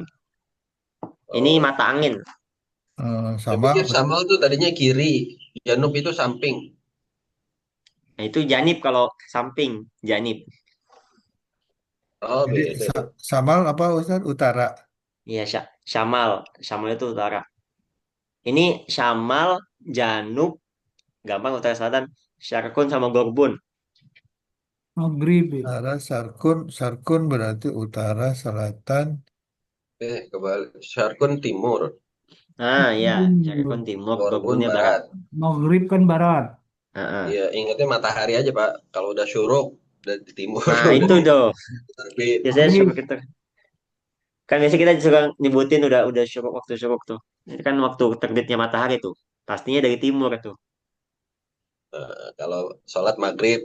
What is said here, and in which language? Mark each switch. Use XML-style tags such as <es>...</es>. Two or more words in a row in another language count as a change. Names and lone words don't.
<id>Ini Oh. mata angin. Saya Sama. pikir Samal tuh tadinya kiri, Janub itu samping. Nah, itu Janib kalau samping. Janib. Oh, Jadi beda. Samal apa Ustaz? Utara. Iya, Syamal. Syamal itu utara. Ini Syamal, Janub, gampang utara selatan. Syarqun sama Gorbun. Maghrib ya. Utara, Sarkun berarti utara, selatan. Kebalik. Syarkun timur, Nah, ya. Syarqun Hmm, timur, Gorbun Gorbunnya barat. barat. Maghrib kan barat. Heeh. Iya, ingatnya matahari aja Pak. Kalau udah syuruk, udah di timur. Nah, itu tuh. Terbit. Biasanya Maghrib. syuruk itu. Kan biasanya kita suka nyebutin udah syuruk waktu syuruk tuh. Itu kan waktu terbitnya matahari tuh. Pastinya dari timur tuh. Kalau sholat maghrib,</id>